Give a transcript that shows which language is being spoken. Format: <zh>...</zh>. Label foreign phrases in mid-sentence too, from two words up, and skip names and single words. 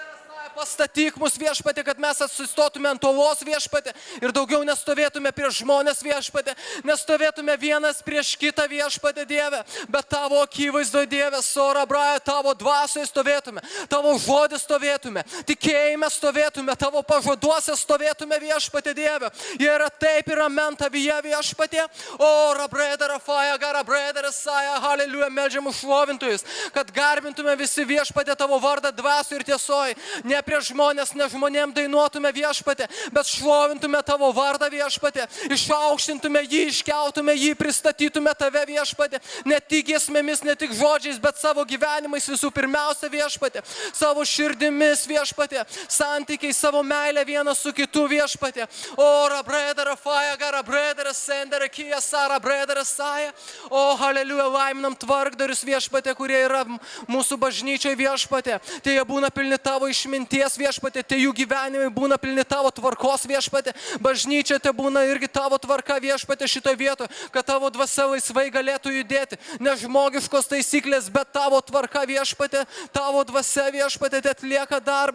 <lt>Pastatyk mus viešpatė, kad mes atsistotume ant uolos viešpatė ir daugiau nestovėtume prieš žmonės viešpatė, nestovėtume vienas prieš kitą viešpatė Dieve, bet tavo akivaizdoje Dieve, sora, braja, tavo dvasioje stovėtume, tavo žodį stovėtume, tikėjime stovėtume, tavo pažaduose stovėtume viešpatė Dieve. Jie yra taip ir amen tavyje viešpatė. Ora, bredara, faja, gara, bredara, saja, halleluja, meldžiam už šlovintojus, kad garbintume visi viešpatė tavo vardą dvasiu ir tiesoj. Ne prieš žmonės, ne žmonėm dainuotume viešpatė, bet šlovintume tavo vardą viešpatė, išaukštintume jį, iškeltume jį, pristatytume tave viešpatė, ne tik giesmėmis, ne tik žodžiais, bet savo gyvenimais visų pirmiausia viešpatė, savo širdimis viešpatė, santykiai, savo meilę vienas su kitu viešpatė. Ora, bredara, faja, gara, bredara, sendera, kija, sara, bredara, saja. O, halleluja, laiminam tvarkdarius viešpatė, kurie yra mūsų bažnyčioje viešpatė. Tai jie būna pilni tavo išminties viešpatė, tai jų gyvenimai būna pilni tavo tvarkos viešpatė, bažnyčia tai būna irgi tavo tvarka viešpatė šitoje vietoje, kad tavo dvasia laisvai galėtų judėti, ne žmogiškos taisyklės, bet tavo tvarka viešpatė, tavo dvasia viešpatė tai atlieka darbą.</lt>